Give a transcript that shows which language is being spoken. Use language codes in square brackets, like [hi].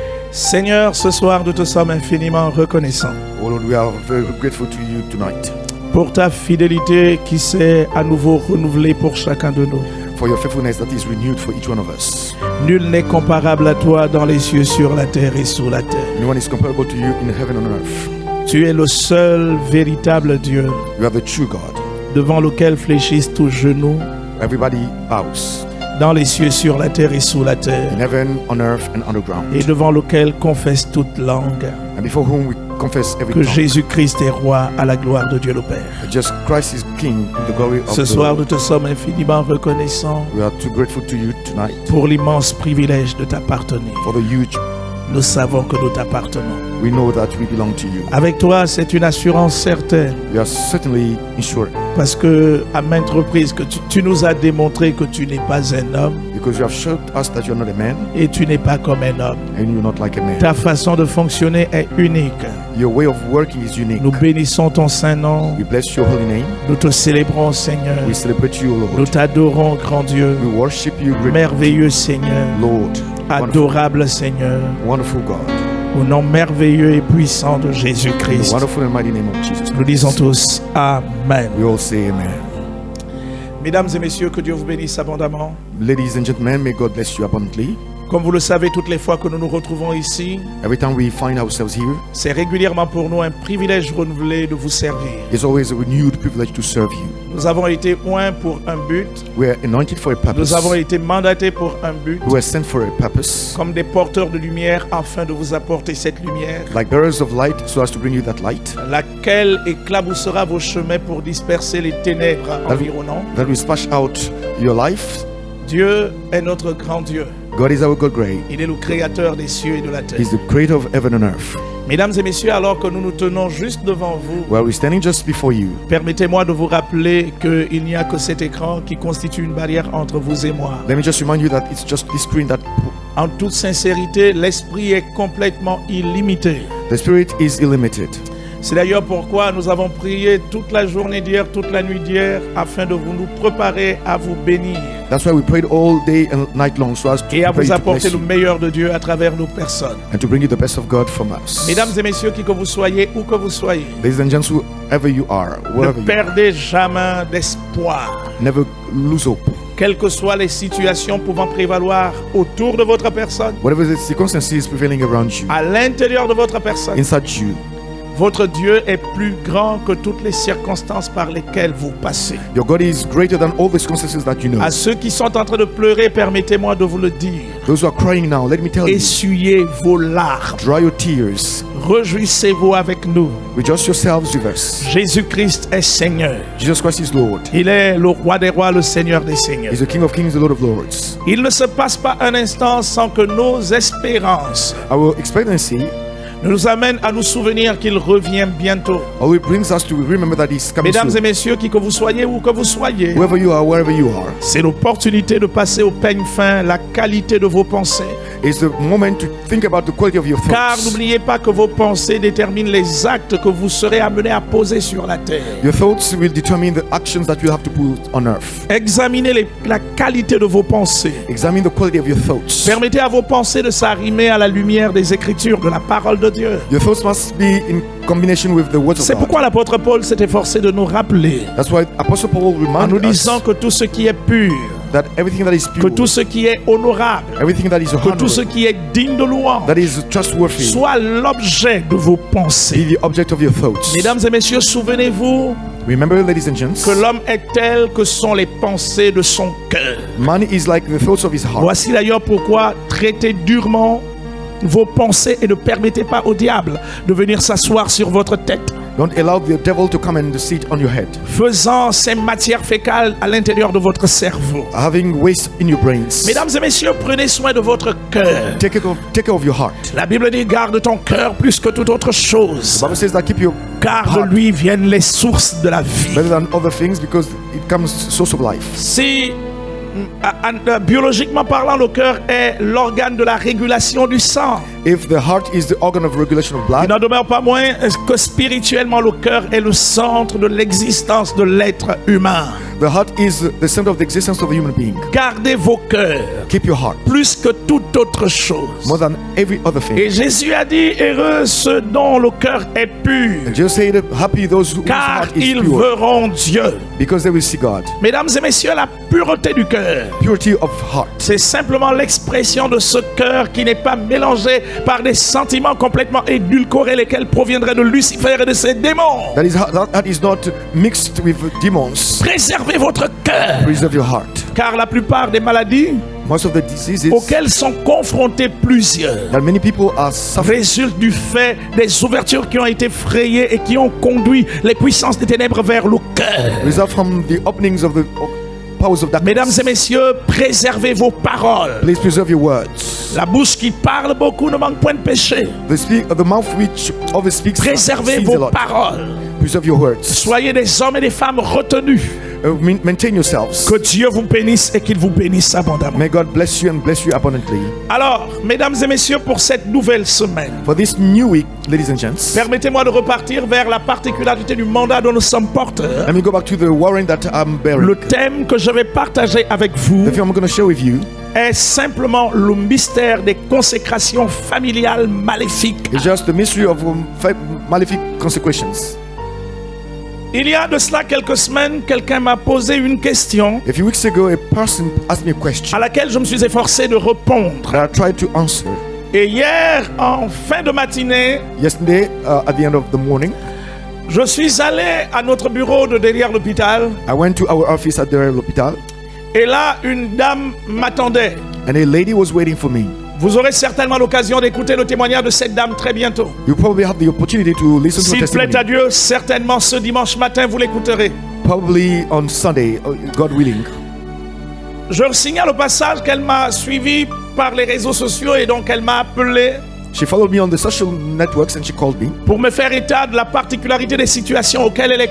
[fr] Seigneur, ce soir, nous te sommes infiniment reconnaissants [en] Oh Lord, we are very grateful to you tonight [fr] pour ta fidélité qui s'est à nouveau renouvelée pour chacun de nous. [en] for your faithfulness that is renewed for each one of us. [fr] Nul n'est comparable à toi dans les cieux, sur la terre et sous la terre. [en] No one is comparable to you in heaven and on earth. [fr] Tu es le seul véritable Dieu [en] You are the true God. [fr] devant lequel fléchissent tous genoux, [en] Everybody bows [fr] dans les cieux, sur la terre et sous la terre, [en] in heaven, on earth, and underground, [fr] et devant lequel confesse toute langue [en] and before whom we confess every [fr] que [en] tongue [fr] Jésus-Christ est roi à la gloire de Dieu le Père. [en] that just Christ is King in the glory of [fr] Ce [en] the [fr] soir, nous [en] Lord. [fr] te sommes infiniment reconnaissants [en] We are too grateful to you tonight [fr] pour l'immense privilège de t'appartenir. [en] for the huge. [fr] Nous savons que nous t'appartenons. [en] We know that we belong to you. [fr] Avec toi, c'est une assurance certaine, [en] We are certainly insured [fr] parce que à maintes reprises que tu nous as démontré que tu n'es pas un homme [en] because you have showed us that you are not a man [fr] et tu n'es pas comme un homme. [en] and you are not like a man. [fr] Ta façon de fonctionner est unique. [en] Your way of working is unique. [fr] Nous bénissons ton saint nom. [en] We bless your holy name. [fr] Nous te célébrons, Seigneur. [en] We celebrate you, [fr] Nous [en] Lord. [fr] t'adorons, grand Dieu. [en] We worship you, great [fr] Merveilleux Seigneur. [en] Lord. Wonderful, [fr] Adorable Seigneur. [en] wonderful God. [fr] Au nom merveilleux et puissant de [en] In the [fr] Jésus-Christ. [en] wonderful and mighty name of Jesus [fr] Nous disons [en] Christ. [fr] tous Amen. [en] We all say amen. [fr] Mesdames et messieurs, que Dieu vous bénisse abondamment. [en] Ladies and gentlemen, may God bless you abundantly. [fr] Comme vous le savez, toutes les fois que nous nous retrouvons ici, [en] Every time we find ourselves here, [fr] c'est régulièrement pour nous un privilège renouvelé de vous servir. [en] it's always a renewed privilege to serve you. [fr] Nous avons été oints pour un but. [en] We are anointed for a purpose. [fr] Nous avons été mandatés pour un but, [en] We were sent for a purpose, [fr] comme des porteurs de lumière, afin de vous apporter cette lumière, [en] like bearers of light, so as to bring you that light [fr] laquelle éclaboussera vos chemins pour disperser les ténèbres environnantes. [en] that will splash out your life. [fr] Dieu est notre grand Dieu. [en] God is our God great. [fr] Il est le créateur des cieux et de la terre. [en] He's the creator of heaven and earth. [fr] Mesdames et messieurs, alors que nous nous tenons juste devant vous, [en] While we're standing just before you, [fr] permettez-moi de vous rappeler qu'il n'y a que cet écran qui constitue une barrière entre vous et moi. [en] let me just remind you that it's just this screen that [fr] En toute sincérité, l'esprit est complètement illimité. [en] the spirit is illimited. [fr] C'est d'ailleurs pourquoi nous avons prié toute la journée d'hier, toute la nuit d'hier, afin de vous nous préparer à vous bénir [en] That's why we prayed all day and night long, so as to [fr] et à [en] prepare [fr] vous [en] you to [fr] apporter [en] bless [fr] le [en] you [fr] meilleur de Dieu à travers nos personnes. [en] and to bring you the best of God from us. [fr] Mesdames et messieurs, qui que vous soyez, où que vous soyez, [en] Ladies and gents, whoever you are, [fr] ne [en] wherever you are, [fr] perdez jamais d'espoir. [en] never lose hope. [fr] Quelles que soient les situations pouvant prévaloir autour de votre personne, [en] Whatever the circumstances prevailing around you, [fr] à l'intérieur de votre personne, [en] inside you, [fr] Votre Dieu est plus grand que toutes les circonstances par lesquelles vous passez. [en] Your God is greater than all the circumstances that you know. [fr] À ceux qui sont en train de pleurer, permettez-moi de vous le dire. [en] Those who are crying now, let me tell you, [fr] Essuyez vos larmes. [en] dry your tears. [fr] Réjouissez-vous avec nous. [en] Rejoice yourselves with us. [fr] Jésus-Christ est Seigneur. [en] Jesus Christ is Lord. [fr] Il est le roi des rois, le Seigneur des seigneurs. [en] He's the King of Kings, the Lord of Lords. [fr] Il ne se passe pas un instant sans que nos espérances [en] Our expectancy [fr] nous amènent à nous souvenir qu'il revient bientôt. [en] always brings us to remember that He's coming [fr] Mesdames et [en] soon. [fr] messieurs, qui que vous soyez ou que vous soyez, [en] Wherever you are, wherever you are, [fr] c'est l'opportunité de passer au peigne fin la qualité de vos pensées. [en] it's the moment to think about the quality of your [fr] Car [en] thoughts. [fr] n'oubliez pas que vos pensées déterminent les actes que vous serez amenés à poser sur la terre. [en] Your thoughts will determine the actions that you have to put on earth. [fr] Examinez la qualité de vos pensées. [en] Examine the quality of your thoughts. [fr] Permettez à vos pensées de s'arrimer à la lumière des Écritures, de la parole de Dieu. [en] Your thoughts must be in combination with the words [fr] C'est [en] of God. [fr] pourquoi l'apôtre Paul s'est efforcé de nous rappeler, [en] That's why Apostle Paul [fr] en [en] reminded [fr] nous [en] us [fr] disant que tout ce qui est pur, [en] that everything that is [fr] que [en] pure, [fr] tout ce qui est honorable, [en] everything that is [fr] que tout ce [en] honorable, [fr] qui est digne de louange, [en] that is trustworthy, [fr] soit l'objet de vos [en] be [fr] pensées. [en] the object of your thoughts. [fr] Mesdames et messieurs, souvenez-vous [en] Remember, ladies and gents, [fr] que l'homme est tel que sont les pensées de son cœur. [en] man is like the thoughts of his heart. [fr] Voici d'ailleurs pourquoi traitez durement vos pensées et ne permettez pas au diable de venir s'asseoir sur votre tête, [en] Don't allow the devil to come and sit on your head, [fr] faisant ces matières fécales à l'intérieur de votre cerveau. [en] having waste in your brains. [fr] Mesdames et messieurs, prenez soin de votre cœur. [en] Take care of your heart. [fr] La Bible dit garde ton cœur plus que toute autre chose, [en] The Bible says that keep your [fr] car de [en] heart [fr] lui viennent les sources de la vie. [en] better than other things because it comes source of life. [fr] Si biologiquement parlant, le cœur est l'organe de la régulation du sang, [en] If the heart is the organ of regulation of [fr] il [en] blood, [fr] n'en demeure pas moins que spirituellement le cœur est le centre de l'existence de l'être humain. [en] the heart is the center of the existence of a human being. [fr] Gardez vos cœurs [en] Keep your heart [fr] plus que toute autre chose. [en] more than every other thing. [fr] Et Jésus a dit, heureux ceux dont le cœur est pur, [en] And just say that happy those whose [fr] car [en] heart is [fr] ils [en] pure, [fr] verront Dieu. [en] because they will see God. [fr] Mesdames et messieurs, la pureté du cœur, [en] Purity of heart. [fr] c'est simplement l'expression de ce cœur qui n'est pas mélangé par des sentiments complètement édulcorés, lesquels proviendraient de Lucifer et de ses démons. [en] That is not mixed with demons. [fr] Préservez votre cœur, [en] Preserve your heart. [fr] car la plupart des maladies [en] Most of the diseases [fr] auxquelles sont confrontés plusieurs [en] that many people are suffering [fr] résultent du fait des ouvertures qui ont été frayées et qui ont conduit les puissances des ténèbres vers le cœur. [en] result from the openings of the powers of [fr] Mesdames [en] darkness. [fr] et messieurs, préservez vos paroles. [en] Please preserve your words. [fr] La bouche qui parle beaucoup ne manque point de péché. [en] The mouth which always speaks [fr] Préservez [en] sins a [fr] vos [en] lot. [fr] paroles. [en] Preserve your words. [fr] Soyez des hommes et des femmes retenus. [en] Maintain yourselves. [fr] Que Dieu vous bénisse et qu'il vous bénisse abondamment. [en] May God bless you and bless you abundantly. [fr] Alors, mesdames et messieurs, pour cette nouvelle semaine, [en] For this new week, ladies and gents, [fr] permettez-moi de repartir vers la particularité du mandat dont nous sommes porteurs. [en] let me go back to the warrant that I'm bearing. [fr] Le thème que je vais partager avec vous [en] The thing I'm going to share with you [fr] est simplement le mystère des consécrations familiales maléfiques. [en] is just the mystery of malefic consecrations. [fr] Il y a de cela quelques semaines, quelqu'un m'a posé une question [en] A few weeks ago, a person asked me a question [fr] à laquelle je me suis efforcé de répondre. [en] that I tried to answer. [fr] Et hier, en fin de matinée, [en] Yesterday, at the end of the morning, [fr] je suis allé à notre bureau de derrière l'hôpital. [en] I went to our office at the hospital, [fr] Et là, une dame m'attendait. [en] and a lady was waiting for me. [fr] Vous aurez certainement l'occasion d'écouter le témoignage de cette dame très bientôt. [en] You probably have the opportunity to listen to her [fr] S'il plaît à [en] testimony. [fr] Dieu, certainement ce dimanche matin, vous l'écouterez. [en] Probably on Sunday, God willing. [fr] Je signale au passage qu'elle m'a suivi par les réseaux sociaux et donc elle m'a appelé [en] She followed me on the social networks and she called me [fr] pour me faire état de la particularité des situations auxquelles elle est